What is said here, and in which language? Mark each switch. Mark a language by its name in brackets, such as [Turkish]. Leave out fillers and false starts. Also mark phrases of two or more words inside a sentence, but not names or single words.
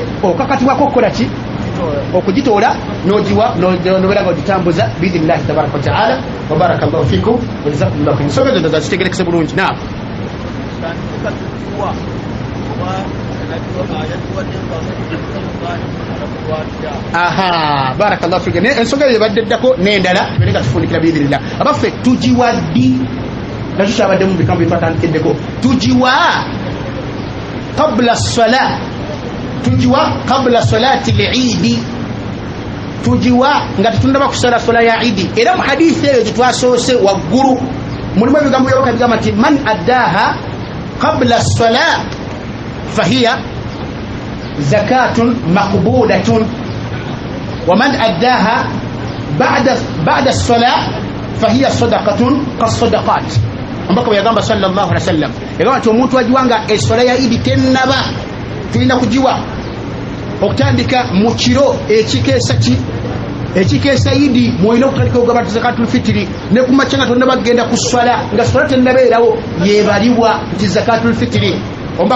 [Ganda] okakatibwako okukola ki okugitoola nogiwa nobeera nga ogitambuza [Arabic] بإذن الله تبارك وتعالى وبارك الله فيكم وجزاكم الله خيرا [Ganda] ensonga zo ndazazitegerekese bulungi naam aha [Arabic] بارك الله فيك [Ganda] ne ensonga yebadde ddako n'endala tubeereka tufundikira biidhinillah abaffe tugiwa ddi nakyo kyabadde mu bigambo byetwatandikiddeko tugiwa [Arabic] قبل الصلاة [Ganda] tugiwa [Arabic] قبل صلاة العيد [Ganda] tugiwa nga tetundaba kusala sola ya idi era mu hadithi eyo gyetwasoose waggulu mulimu ebigambo byabaka bigamba nti [Arabic] من أداها قبل الصلاة فهي زكاة مقبولة ومن أداها بعد الصلاة فهي صدقة كالصدقات [Ganda] ambako yagamba [Arabic] صلى الله عليه وسلم [Ganda] yagamba nti omuntu agiwanga esola ya idi tennaba tulina kugiwa okutandika mu kiro ekikeesa idi mwolina okutandika okugaba [Arabic] زكاة الفطر [Ganda] ne ku makya nga tonna bagenda ku swala nga swala tennabeerawo yebalibwa nti [Arabic] زكاة الفطر [Ganda] ombaka